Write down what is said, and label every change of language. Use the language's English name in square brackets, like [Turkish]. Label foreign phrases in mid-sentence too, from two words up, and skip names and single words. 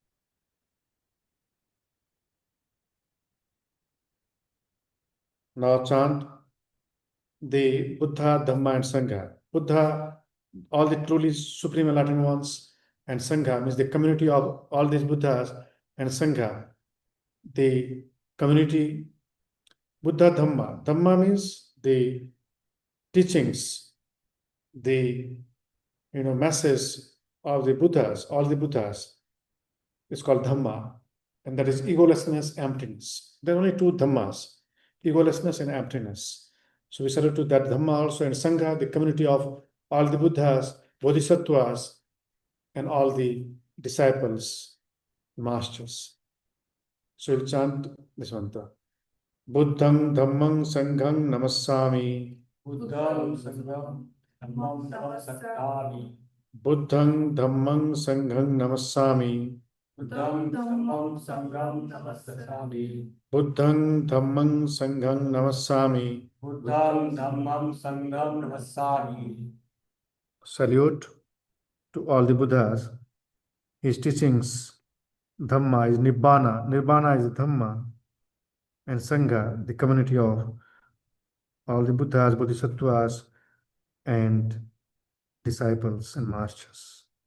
[English] Now chant the Buddha, Dhamma, and Sangha. Buddha, all the truly supreme enlightened ones, and Sangha means the community of all these Buddhas, and Sangha, the community. Buddha, Dhamma. Dhamma means the teachings, the message of the Buddhas, all the Buddhas. It's called Dhamma, and that is egolessness, emptiness. There are only 2 Dhammas, egolessness and emptiness. So we salute to that Dhamma also, and Sangha, the community of all the Buddhas, Bodhisattvas, and all the disciples, masters. So we'll chant this mantra. [Pali] Buddhang Dhammang Sanghang Namassami. Buddhang Dhammang Sanghang Namassami. Buddhang Dhammang Sanghang Namassami. [English] Salute to all the Buddhas. His teachings, Dhamma is Nibbana. Nibbana is Dhamma. And Sangha, the community of all the Buddhas, Bodhisattvas, and disciples and masters.